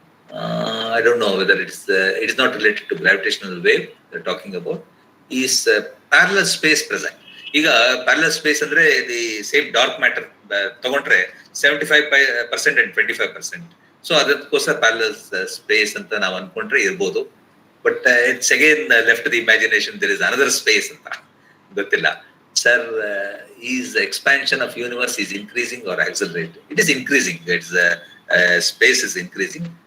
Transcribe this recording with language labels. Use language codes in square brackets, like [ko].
[en] I don't know whether it is not related to gravitational wave they're talking about. Is parallel space present? ಈಗ parallel space ಅಂದ್ರೆ the same dark matter [kn] ತಗೊಂಡ್ರೆ [en] 75% and 25%. [kn] So ಅದಕ್ಕೋಸ್ಕರ parallel space ಅಂತ ನಾವು ಅನ್ಕೊಂಡ್ರೆ ಇರ್ಬೋದು. [en] but it's again left the imagination there is another space [kn] ಅಂತ ಗೊತ್ತಿಲ್ಲ. [en] Sir, is expansion of universe is increasing or accelerate? It is increasing. It's space is increasing.